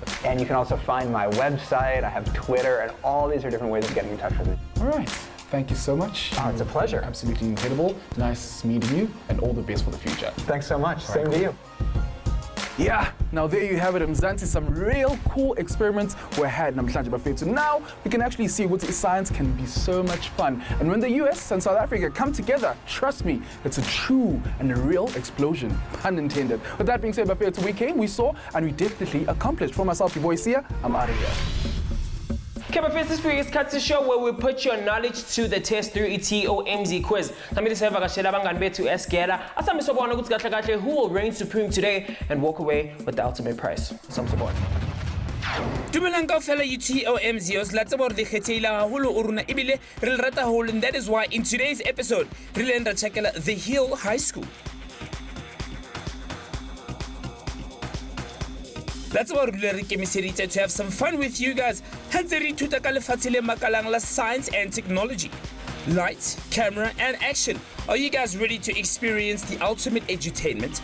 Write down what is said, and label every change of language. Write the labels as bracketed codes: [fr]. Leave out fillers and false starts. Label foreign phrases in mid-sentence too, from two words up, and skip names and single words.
[en] And you can also find my website. I have Twitter, and all these are different ways of getting in touch with me. All right. Thank you so much. Oh, it's a pleasure. Absolutely incredible. Nice meeting you, and all the best for the future. Thanks so much. All Same right. to you. Yeah, now there you have it, Mzansi, some real cool experiments were had [zu] namhlanje bafethu. [en] Now we can actually see what science can be so much fun. And when the US and South Africa come together, trust me, it's a true and a real explosion, pun intended. With that being said, bafethu, we came, we saw, and we definitely accomplished. For myself, your boy Sia, I'm out of here. Okay, but first, this week's Cut to Show, where we put your knowledge to the test through a TOMz quiz. Who will reign supreme today and walk away with the ultimate prize? Some support. [st] Dumelang kaofela TOMz yos la tsebo re kgethile haholo o rona ebile re le rata haholo, [en] and that is why in today's episode [st] re le nda checkela [en] The Hill High School. That's about to have some fun with you guys. Science and technology. Lights, camera, and action. Are you guys ready to experience the ultimate edutainment?